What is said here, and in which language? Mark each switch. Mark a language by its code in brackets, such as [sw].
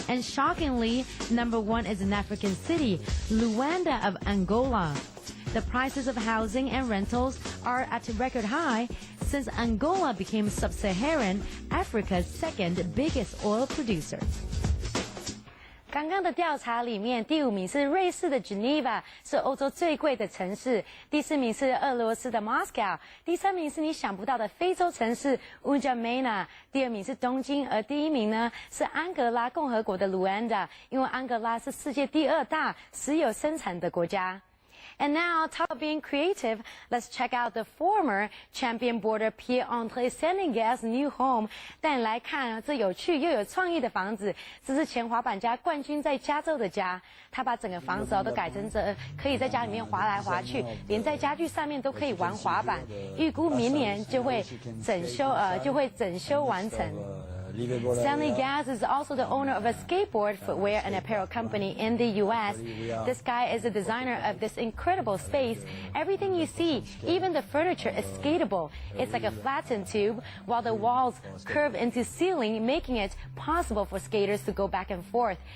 [en] And shockingly, number 1 is an African city, Luanda of Angola. The prices of housing and rentals are at a record high since Angola became Sub-Saharan Africa's second biggest oil producer. [zh] 刚刚的调查里面，第5名是瑞士的 Geneva， 是欧洲最贵的城市；第4名是俄罗斯的 Moscow； 第3名是你想不到的非洲城市 N'Djamena； 第2名是东京，而第1名呢是安哥拉共和国的 Luanda， 因为安哥拉是世界第2大石油生产的国家。 [en] And now, talk about being creative, let's check out the former champion boarder Pierre-André Sénégal's new home. [zh] 带你来看这有趣又有创意的房子，这是前滑板家冠军在加州的家。他把整个房子都改成可以在家里面滑来滑去，连在家具上面都可以玩滑板。预估明年就会整修完成。 [en] Sénégal is also the owner of a skateboard, footwear, and apparel company in the U.S. This guy is the designer of this incredible space. Everything you see, even the furniture, is skatable. It's like a flattened tube, while the walls curve into ceiling, making it possible for skaters to go back and forth.